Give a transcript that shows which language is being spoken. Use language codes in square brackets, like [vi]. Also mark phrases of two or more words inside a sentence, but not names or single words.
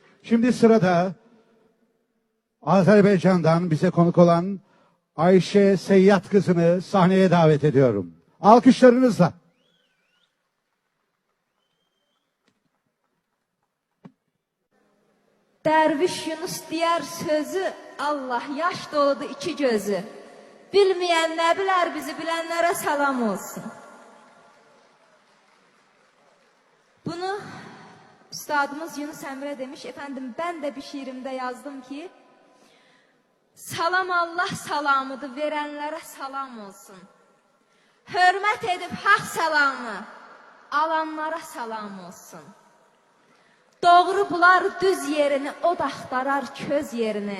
[tr] Şimdi sırada Azerbaycan'dan bize konuk olan Ayşe Seyyat kızını sahneye davet ediyorum. Alkışlarınızla. [az] Derviş Yunus deyər sözü, Allah yaş doludu iki gözü. Bilməyən nə bilər bizi, bilənlərə salam olsun. [tr] Bunu üstadımız Yunus Emre demiş. Efendim ben de bir şiirimde yazdım ki, [az] salam Allah salamıdır, verənlərə salam olsun. Hörmət edib haq salamı, alanlara salam olsun. Doğru bular düz yerini, o da axtarar köz yerini.